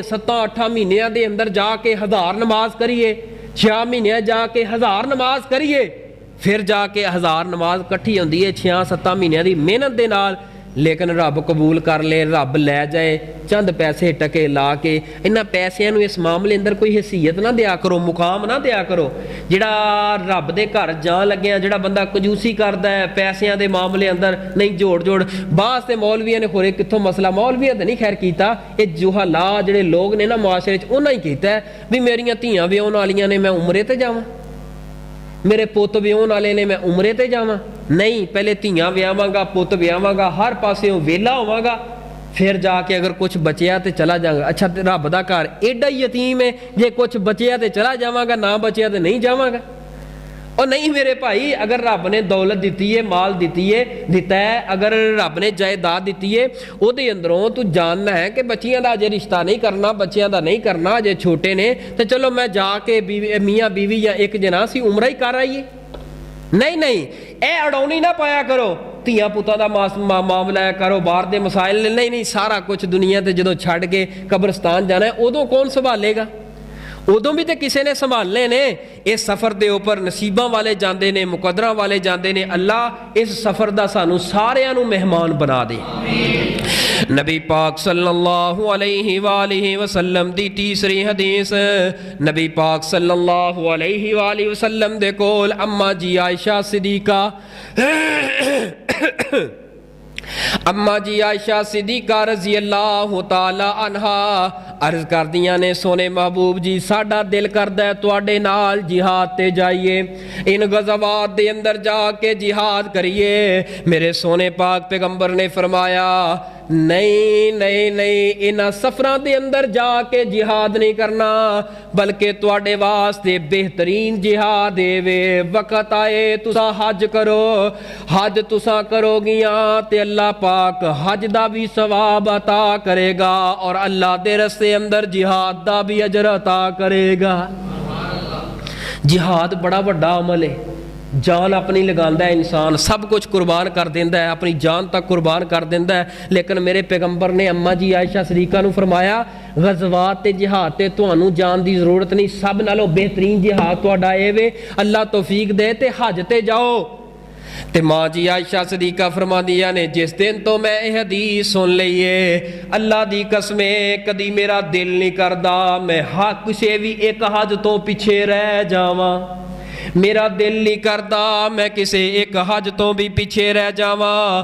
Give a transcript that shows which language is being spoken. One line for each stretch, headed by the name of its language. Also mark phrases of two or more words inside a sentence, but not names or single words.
Punjabi: 7-8 مہینیاں دے اندر جا کے 1000 نماز کریے, 6 مہینے جا کے 1000 نماز کریے, پھر جا کے 1000 نماز کٹھی ہوندی ہے 6-7 مہینوں دی محنت دے نال. لیکن رب قبول کر لے, رب لے جائے چند پیسے ٹکے لا کے. انہاں پیسیاں نو اس معاملے اندر کوئی حیثیت نہ دیا کرو, مقام نہ دیا کرو. جڑا رب دے گھر جان لگیا جڑا بندہ کنجوسی کردا ہے پیسیاں دے معاملے اندر نہیں جوڑ بعض تے مولویاں نے خورے کتھوں مسئلہ مولویاں تے نہیں خیر کیتا, اے جوہلا جڑے لوگ نے نا معاشرے وچ انہاں ہی کیتا ہے بھی میریاں دھیاں ویاہن والیاں نے میں عمرے تے جاواں, میرے پوت ویاہن والے نے میں عمرے تے جاواں. نہیں, پہلے دھیاں ویاواں گا, پوت ویاواں گا, ہر پاسے ویلا ہوواں گا, پھر جا کے اگر کچھ بچیا تے چلا جاواں گا. اچھا رب دا گھر ایڈا یتیم ہے جے کچھ بچیا تے چلا جاواں گا, نہ بچیا تے نہیں جاواں گا. اور نہیں میرے بھائی, اگر رب نے دولت دیتی ہے, مال دیتا ہے, اگر رب نے جائیداد دیتی ہے او دے اندروں تو جاننا ہے کہ بچیاں دا اجے رشتہ نہیں کرنا, بچیاں دا نہیں کرنا, اجے چھوٹے نے, تو چلو میں جا کے میاں بیوی یا ایک جنا سی عمرہ ہی کر آئیے. نہیں اے اڑونی نہ پایا کرو, دھیاں پتاں دا معاملہ ہے, کاروبار دے مسائل نہیں, سارا کچھ دنیا تے جدوں چھڈ کے قبرستان جانا ہے ادوں کون سنبھالے گا, ادوں بھی تے کسے نے سنبھالنے نے. اس سفر دے اوپر نصیباں والے جاندے نے, مقدراں والے جاندے نے. اللہ اس سفر دا سانو ساریاں نو مہمان بنا دے. نبی پاک
Arabic: صلی اللہ علیہ وآلہ وسلم
Punjabi: دی تیسری حدیث, نبی پاک
Arabic: صلی اللہ علیہ وآلہ وسلم
Punjabi: دے کول اما جی عائشہ صدیقہ اما جی عائشہ صدیقہ
Arabic: رضی اللہ تعالی عنہا
Punjabi: عرض کر دیاں نے سونے محبوب جی ساڈا دل کردا ہے تواڈے نال جہاد تے جائیے, ان غزوات دے اندر جا کے جہاد کریے. میرے سونے پاک پیغمبر نے فرمایا نہیں انہاں سفراں دے اندر جا کے جہاد نہیں کرنا, بلکہ تواڈے واسطے بہترین جہاد وے. وقت آئے تساں حج کرو, حج تساں کرو گیاں تے اللہ پاک حج دا بھی ثواب عطا کرے گا, اور اللہ دے رستے اندر جہاد دا بھی اجر عطا کرے گا. جہاد بڑا بڑا عمل ہے, جان اپنی لگاندا ہے انسان, سب کچھ قربان کر دیندا ہے, اپنی جان تک قربان کر دیندا ہے. لیکن میرے پیغمبر نے اما جی عائشہ صدیقہ نو فرمایا غزوات تے جہاد تے تانوں جان دی ضرورت نہیں, سب نالوں بہترین جہاد تہاڈا اے وے, اللہ توفیق دے تے حج تے جاؤ. تے ماں جی عائشہ صدیقہ فرماندیاں نے جس دن تو میں یہ حدیث سن لئیے اللہ دی قسم کدی میرا دل نہیں کردا میں کسے بھی ایک حج تو پیچھے رہ جاواں, میرا دل نہیں کردا میں کسے ایک حج تو بھی پیچھے رہ جاواں.